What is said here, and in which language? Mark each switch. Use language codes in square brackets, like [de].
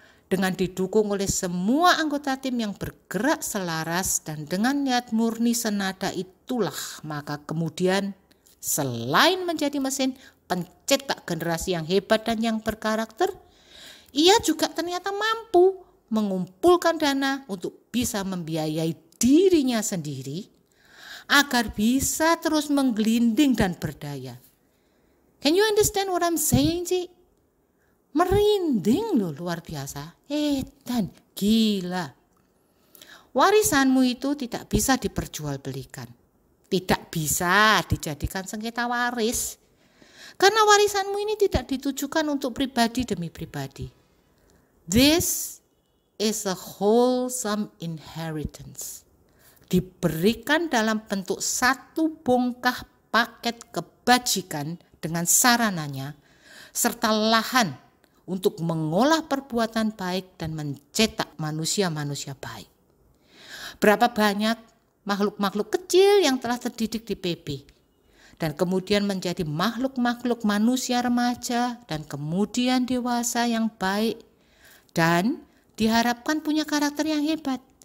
[id] Dengan didukung oleh semua anggota tim yang bergerak selaras dan dengan niat murni senada itulah, maka kemudian selain menjadi mesin pencetak generasi yang hebat dan yang berkarakter, ia juga ternyata mampu mengumpulkan dana untuk bisa membiayai dirinya sendiri agar bisa terus menggelinding dan berdaya. [en] Can you understand what I'm saying, Cik? [id] Merinding loh, luar biasa. Dan gila. Warisanmu itu tidak bisa diperjualbelikan. Tidak bisa dijadikan sengketa waris. Karena warisanmu ini tidak ditujukan untuk pribadi demi pribadi. [en] This is a wholesome inheritance. [id] Diberikan dalam bentuk satu bongkah paket kebajikan dengan sarananya, serta lahan untuk mengolah perbuatan baik dan mencetak manusia-manusia baik. Berapa banyak makhluk-makhluk kecil yang telah terdidik di PB dan kemudian menjadi makhluk-makhluk manusia remaja dan kemudian dewasa yang baik dan diharapkan punya karakter yang hebat.